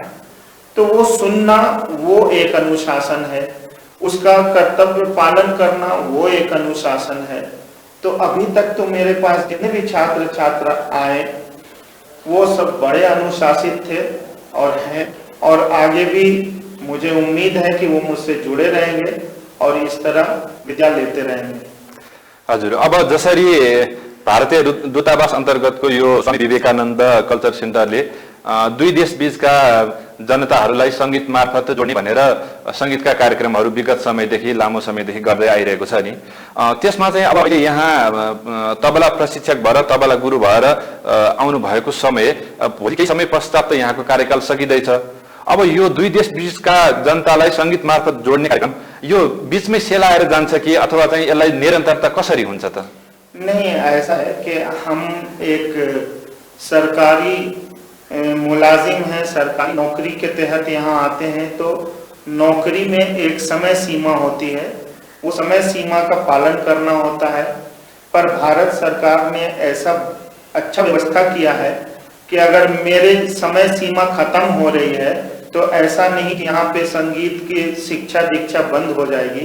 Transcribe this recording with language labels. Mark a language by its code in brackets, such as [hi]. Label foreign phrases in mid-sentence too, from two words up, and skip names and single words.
[hi] तो वो सुनना वो एक अनुशासन है, उसका कर्तव्य पालन करना वो एक अनुशासन है। तो अभी तक तो मेरे पास जितने भी छात्र छात्रा आए वो सब बड़े अनुशासित थे और हैं, और आगे भी मुझे उम्मीद है कि वो मुझसे जुड़े रहेंगे और इस तरह विद्या लेते रहेंगे। [ne] हजुर, अब जसरी भारतीय दूतावास अन्तर्गतको यो स्वामी विवेकानन्द कल्चर सेन्टरले दुई देश बीचका जनताहरूलाई सङ्गीत मार्फत जोड्ने भनेर सङ्गीतका कार्यक्रमहरू विगत समयदेखि लामो समयदेखि गर्दै आइरहेको छ नि, त्यसमा चाहिँ अब अहिले यहाँ तबला प्रशिक्षक भएर तबला गुरु भएर आउनु भएको समय भोलि केही समय पश्चात त यहाँको कार्यकाल सकिँदैछ। अब यो दुई देश बीचका जनतालाई सङ्गीत मार्फत जोड्ने कार्यक्रम यो बीचमै सेलाएर जान्छ कि अथवा चाहिँ यसलाई निरन्तरता कसरी हुन्छ त? [hi] नहीं, ऐसा है कि हम एक सरकारी मुलाजिम हैं, सरकारी नौकरी के तहत यहाँ आते हैं, तो नौकरी में एक समय सीमा होती है, वो समय सीमा का पालन करना होता है। पर भारत सरकार ने ऐसा अच्छा व्यवस्था किया है कि अगर मेरे समय सीमा खत्म हो रही है तो ऐसा नहीं कि यहाँ पे संगीत की शिक्षा दीक्षा बंद हो जाएगी।